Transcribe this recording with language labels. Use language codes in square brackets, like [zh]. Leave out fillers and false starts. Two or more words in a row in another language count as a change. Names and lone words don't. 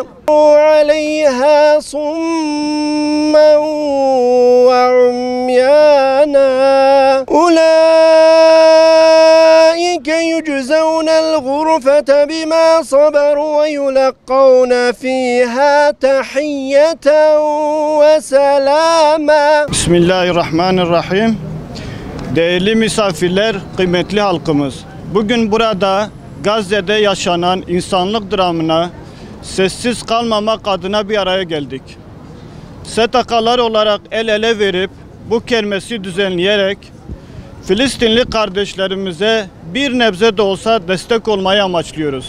[ar] عليها صما وعميانا. يجزون الغرفة بما صبروا ويلقون فيها تحية وسلاما. بسم الله الرحمن الرحيم. [tr] Değerli misafirler, kıymetli halkımız. Bugün burada Gazze'de yaşanan insanlık dramına sessiz kalmamak adına bir araya geldik. STK'lar olarak el ele verip bu kermesi düzenleyerek Filistinli kardeşlerimize bir nebze de olsa destek olmayı amaçlıyoruz.